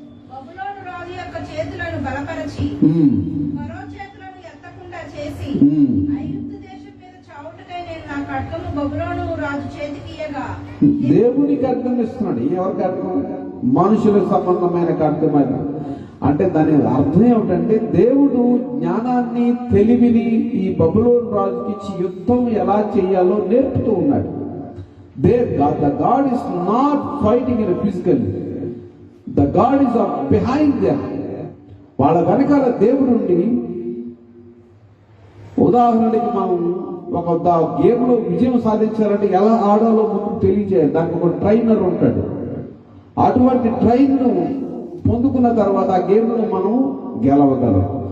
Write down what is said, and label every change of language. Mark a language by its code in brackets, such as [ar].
[te] బబులోను రాజు యొక్క చేతులను బలపరచి ఫరో చేతులను ఎత్తకుండా చేసి ఐగుప్తు దేశం మీద చావుటకై నేను నా ఖడ్గము బబులోను రాజు చేతికి ఇయ్యగా. దేవునికి ఖడ్గం ఇస్తున్నాడు. ఎవరికి ఖడ్గం? మనుషులకు సంబంధమైన ఖడ్గం. అంటే దాని అర్థం ఏమిటంటే దేవుడు జ్ఞానాన్ని, తెలివిని ఈ బబులోను రాజుకి ఇచ్చి యుద్ధం ఎలా చేయాలో నేర్పుతూ ఉన్నాడు. [en] The God is not fighting in a physical. The God is behind them. [te] వాళ్ళ వెనకాల దేవుడుండి, ఉదాహరణకి మనం ఒక గేమ్ లో విజయం సాధించాలంటే ఎలా ఆడాలో ముందు తెలియజేయాలి. దానికి ఒక ట్రైనర్ ఉంటాడు. అటువంటి ట్రైన్ ను పొందుకున్న తర్వాత ఆ గేమ్ లో మనం గెలవగలం.